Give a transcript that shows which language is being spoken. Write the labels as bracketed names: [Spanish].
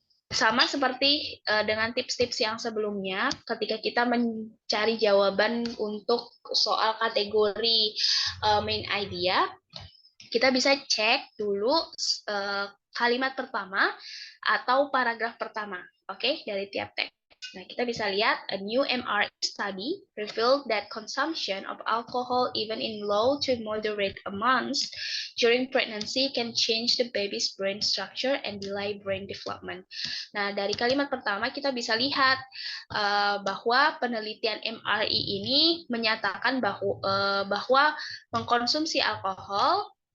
[Indonesian] Sama seperti dengan tips-tips yang sebelumnya, ketika kita mencari jawaban untuk soal kategori main idea, kita bisa cek dulu kalimat pertama atau paragraf pertama, oke, dari tiap teks. Nah, kita bisa lihat [English] a new MRE study revealed that consumption of alcohol even in low to moderate amounts during pregnancy can change the baby's brain structure and delay brain development. [Indonesian] Nah, dari kalimat pertama kita bisa lihat bahwa penelitian MRE ini menyatakan bahwa mengkonsumsi alkohol